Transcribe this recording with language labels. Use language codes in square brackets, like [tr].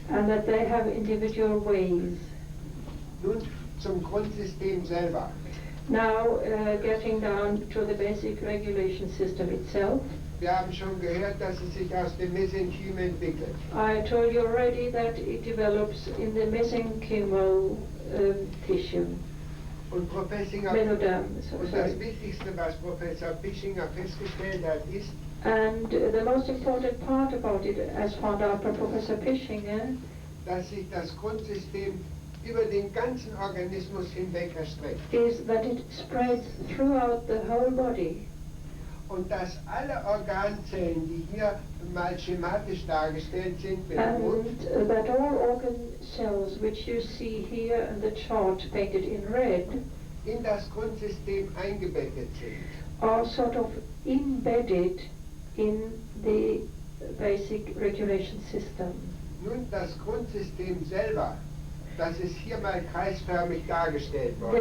[en] And that they have individual ways. [de] Nun zum Grundsystem selber. [en] Now getting down to the basic regulation system itself. [de] Wir haben schon gehört, dass es sich aus dem Mesenchyme entwickelt. [en] I told you already that it develops in the mesenchymal tissue. [de] Und Mesoderm, und das Wichtigste, was Professor Pischinger festgestellt hat, ist, [en] and the most important part about it, as found out by Professor Pischinger, [de] dass sich das Grundsystem über den ganzen Organismus hinweg erstreckt. [en] Is that it spreads throughout the whole body. [de] Und dass alle Organzellen, die hier mal schematisch dargestellt sind, [en] And that all organ cells which you see here in the chart painted in red [de] in das Grundsystem eingebettet sind. [en] Are sort of embedded in the basic regulation system. [de] Nun, das Grundsystem selber, das ist hier mal kreisförmig dargestellt worden.